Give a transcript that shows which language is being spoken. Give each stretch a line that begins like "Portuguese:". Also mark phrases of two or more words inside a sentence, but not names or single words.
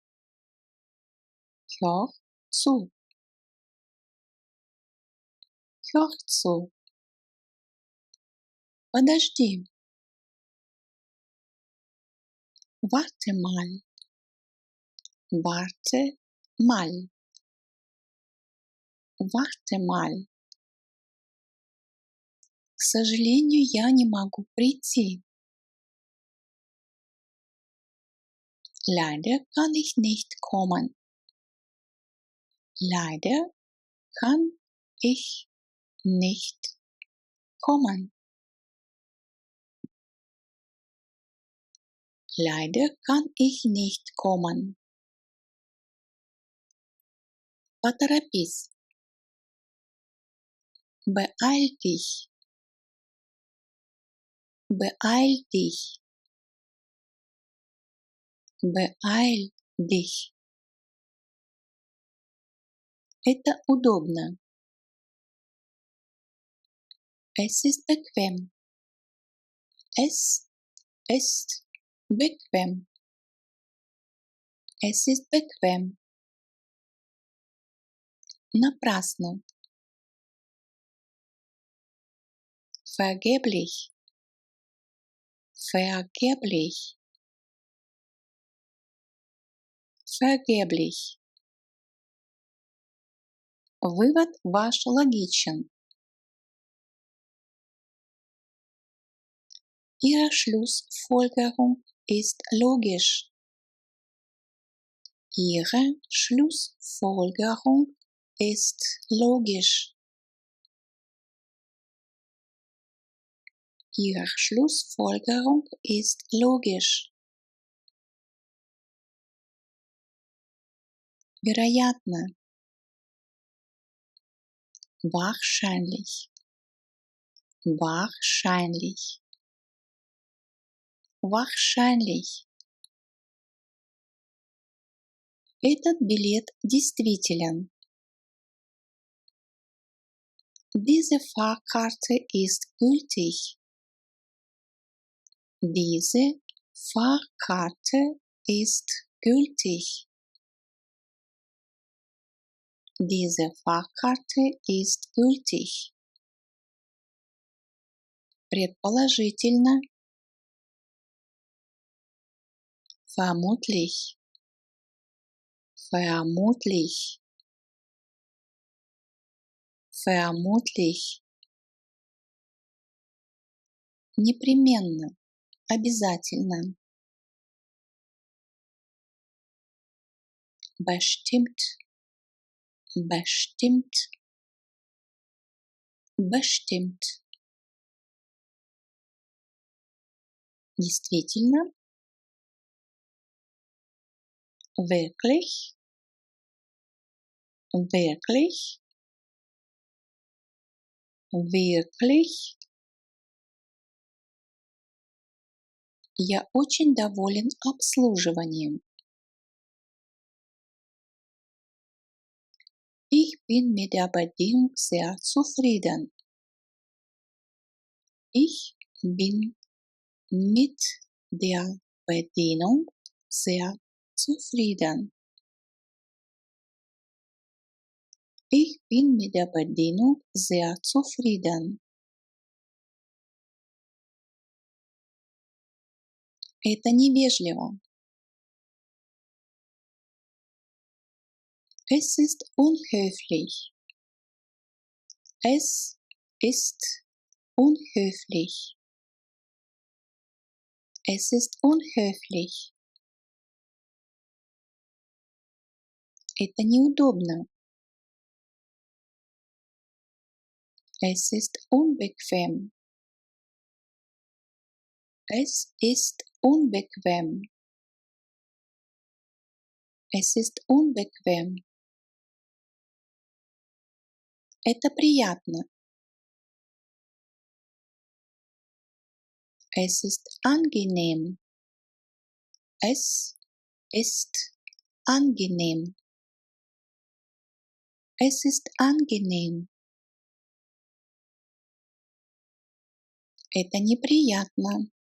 German: Hör zu. Hör zu. Подожди. Warte mal. Warte mal. Warte mal.
Russian: К сожалению, я не могу прийти.
German: Leider kann ich nicht kommen. Leider kann ich nicht kommen. Leider kann ich nicht kommen.
Russian: Поторопись.
German: Beeil dich. Beeil dich. Beeil dich.
Russian: Это удобно.
German: Es ist bequem. Es ist bequem. Es ist bequem. Напрасно. Vergeblich. Vergeblich. Vergeblich.
Russian: Вывод ваш логичен.
German: Ihre Schlussfolgerung ist logisch. Ihre Schlussfolgerung ist logisch. Ihre Schlussfolgerung ist logisch.
Russian: Вероятно.
German: Wahrscheinlich. Wahrscheinlich. Wahrscheinlich.
Russian: Этот билет действителен.
German: Diese Fahrkarte ist gültig. Diese Fahrkarte ist gültig. Diese Fahrkarte ist gültig.
Russian: Предположительно.
German: Vermutlich. Vermutlich. vermutlich,
Russian: непременно, обязательно,
German: bestimmt, bestimmt, bestimmt, действительно, wirklich, wirklich, wirklich.
Russian: Я очень доволен обслуживанием.
German: Ich bin mit der Bedienung sehr zufrieden. Ich bin mit der Bedienung sehr zufrieden. Ich bin mit der Bedienung sehr zufrieden.
Russian: Это невежливо.
German: Es ist unhöflich. Es ist unhöflich. Es ist unhöflich.
Russian: Это неудобно.
German: Es ist unbequem. Es ist unbequem. Es ist unbequem.
Russian: Это приятно.
German: Es ist angenehm. Es ist angenehm. Es ist angenehm.
Russian: Это неприятно.